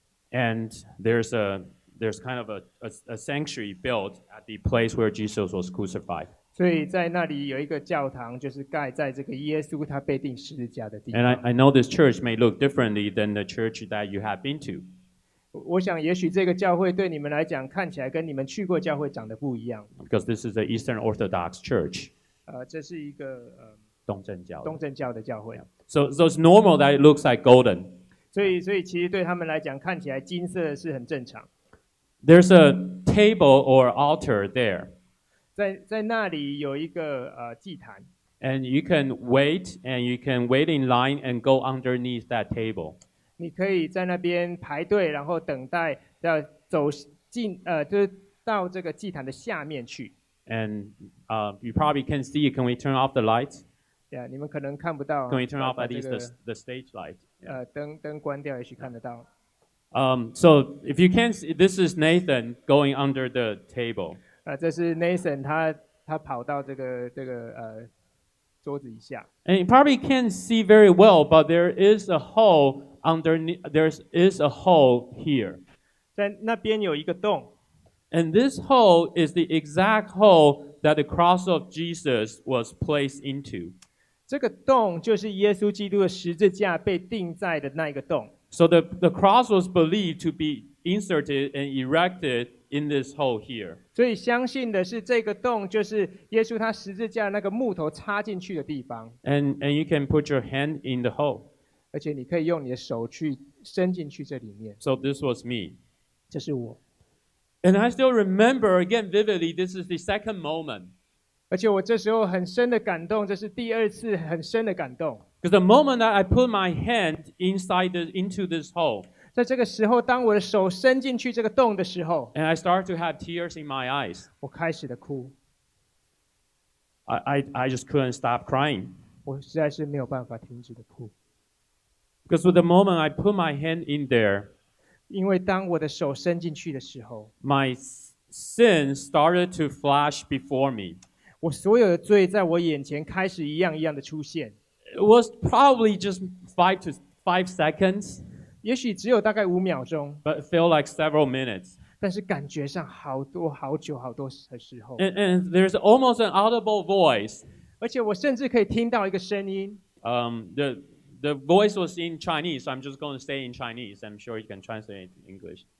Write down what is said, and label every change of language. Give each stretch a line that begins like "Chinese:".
English: And there's kind of a sanctuary built at the place where Jesus was crucified.
Chinese: 所以在那里有一个教堂，就是盖在这个耶稣他被钉十字架的地
English: And
Chinese: 方。
English: I know this church may look differently than the church that you have been to.
Chinese: 我想，也许这个教会对你们来讲，看起来跟你们去过教会长得不一样。
English: Because this is the Eastern Orthodox Church.
Chinese: 这是一个东正教。东正教的教会。
English: So it's normal that it looks like golden.
Chinese: 所以其实对他们来讲，看起来金色是很正常。
English: There's a table or altar there.
Chinese: 在那里有一个祭坛。
English: And you can wait in line and go underneath that table.
Chinese: 你可以在那边排队，然后等待要走进就是到这个祭坛的下面去。
English: And you probably can see. Can we turn off the lights?
Chinese: 你们可能看不到。
English: Can we turn off at least the stage light?
Chinese: 灯关掉，也许看得到。
English: So if you can't see, this is Nathan going under the table.
Chinese: 这是 Nathan， 他跑到这个桌子以下。
English: And you probably can't see very well, but there is a hole underneath. There is a hole here.
Chinese: 在那边有一个洞。
English: And this hole is the exact hole that the cross of Jesus was placed into.
Chinese: 这个洞就是耶稣基督的十字架被钉在的那一个洞。
English: So the cross was believed to be inserted and erected in this hole here.
Chinese: 所以相信的是这个洞就是耶稣他十字架那个木头插进去的地方。
English: And you can put your hand in the hole.
Chinese: 而且你可以用你的手去伸进去这里面。
English: So this was me.
Chinese: 这是我。
English: And I still remember again vividly. This is the second moment.
Chinese: 而且我这时候很深的感动，这是第二次很深的感动。
English: Because the moment that I put my hand into this hole,
Chinese: 在这个时候，当我的手伸进去这个洞的时候
English: and I start to have tears in my eyes,
Chinese: 我开始的哭。
English: I just couldn't stop crying.
Chinese: 我实在是没有办法停止的哭。
English: Because with the moment I put my hand in there,
Chinese: 因为当我的手伸进去的时候
English: my sin started to flash before me.
Chinese: 我所有的罪在我眼前开始一样一样的出现。
English: It was probably just 5 seconds,
Chinese: 也许只有大概5秒钟，
English: but it felt like several minutes.
Chinese: 但是感觉上好多好久好多的时候。
English: And there's almost an audible voice.
Chinese: 而且我甚至可以听到一个声音。
English: The voice was in Chinese, so I'm just going to say in Chinese. I'm sure you can translate it to English.